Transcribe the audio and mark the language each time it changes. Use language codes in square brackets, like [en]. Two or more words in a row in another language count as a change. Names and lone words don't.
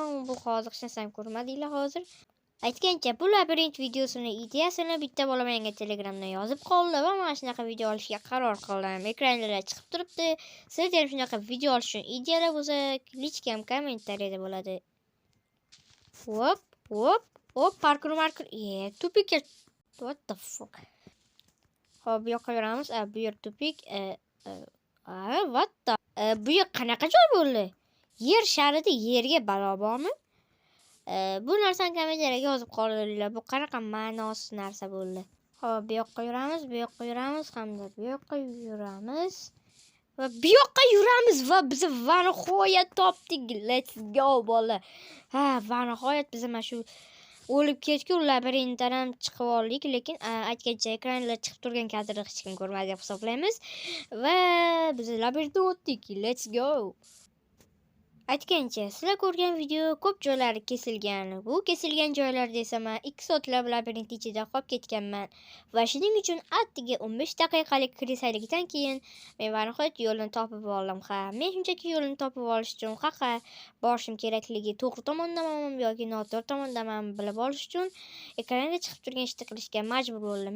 [uz] Bu hozir hech narsani ko'rmadinglar hozir. Aytgancha bu labirint videosini ideyasini bitta bola menga Telegramdan yozib qoldi va mana shunaqa video olishga qaror qildim. Ekranlarda chiqib turibdi. Sizlar ham shunaqa video olish uchun ideyalar bo'lsa, lichkam kommentariyada bo'ladi. Hop, parkur. Tupik. [en] What the fuck? [uz] Hop, bu yoqqa yuramiz. Bu yer tupik. [en] What the? [uz] Bu yer qanaqa joy bo'ldi? Yer sharida yerga balo bormi? Bu narsani kommentariyga yozib qoldiringlar. Bu qanaqa ma'nosiz narsa bo'ldi? Hop, bu yoqqa yuramiz, hamda bu yoqqa yuramiz. Va bu yoqqa yuramiz va biz va nihoyat topdik. [en] Let's go bola. [uz] Va nihoyat biz mana shu o'lib ketgan labirintdan ham chiqib oldik, lekin aytgancha ekranlar chiqib turgan kadrni hech kim ko'rmadi deb hisoblaymiz. Va biz labirintdan o'tdik. [en] Let's go. [uz] Aytgancha, sizlar ko'rgan video ko'p joylari kesilgan. Bu kesilgan joylarda esa men 2 soatlab labirint ichida qolib ketganman. Va shuning uchun attiga 15 daqiqalik krisalikdan keyin men nihoyat yo'lni topib oldim. Men shunchaki yo'lni topib olish uchun qayerga borishim kerakligi to'g'ri tomondamanmi yoki noto'g'ri tomondamanmi bilib olish uchun ekranga chiqib turgan ishni qilishga majbur bo'ldim.